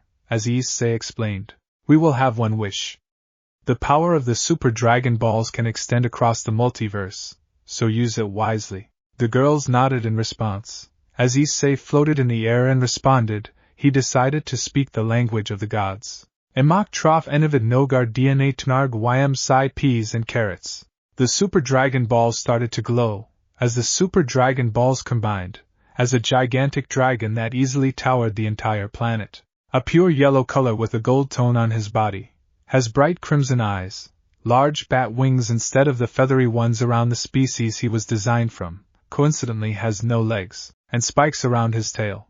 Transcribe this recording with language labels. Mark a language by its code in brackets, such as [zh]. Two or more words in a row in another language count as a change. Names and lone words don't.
[en] As Issei explained, we will have one wish. The power of the Super Dragon Balls can extend across the multiverse, so use it wisely. The girls nodded in response. As Issei floated in the air and responded, he decided to speak the language of the gods. Emak trof enivid nogar dna tnarg ym psi peas and carrots. The Super Dragon Balls started to glow, as the Super Dragon Balls combined, as a gigantic dragon that easily towered the entire planet. A pure yellow color with a gold tone on his body, has bright crimson eyes, large bat wings instead of the feathery ones around the species he was designed from, coincidentally has no legs, and spikes around his tail.